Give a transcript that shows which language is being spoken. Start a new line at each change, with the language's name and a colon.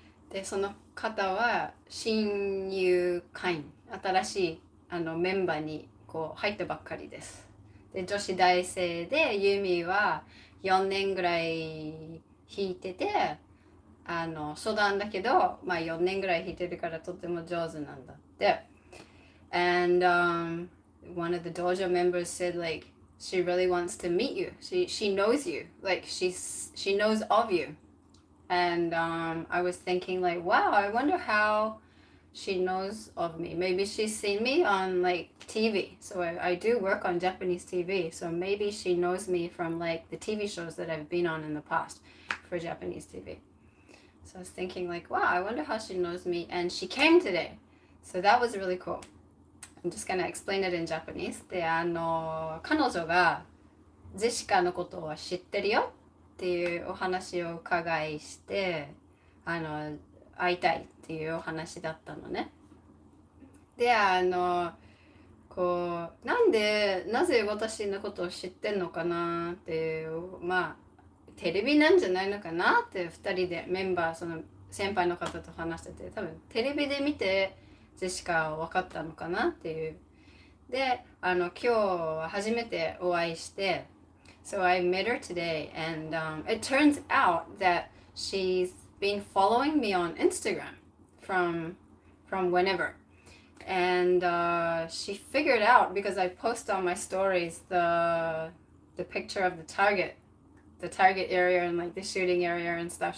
Japanese: でその方は新入会員、新しいメンバーにこう入ったばっかりです。で女子大生でユミは4年ぐらい弾いてて初段だけど、まあ、4年ぐらい弾いてるからとても上手なんだって。
English: And one of the dojo members said like she really wants to meet you. She knows you. Like she knows of you. And I was thinking like, wow, I wonder how she knows of me. Maybe she's seen me on like TV. So I do work on Japanese TV. So maybe she knows me from like the TV shows that I've been on in the past for Japanese TV. So I was thinking like, wow, I wonder how she knows me. And she came today. So that was really cool. I'm just gonna explain it in Japanese.
Japanese: で、彼女がジェシカのことを知ってるよっていうお話を伺いして、会いたいっていうお話だったのね。で、こう、なぜ私のことを知ってんのかなっていう、まあ、テレビなんじゃないのかなって2人でメンバー、その先輩の方と話してて、多分テレビで見て、ジェシカ分かったのかなっていう。で、今日は初めてお会いして、
English: So I met her today, and it turns out that she's been following me on Instagram from whenever. And she figured out, because I post on my stories the picture of the target area and like the shooting area and stuff.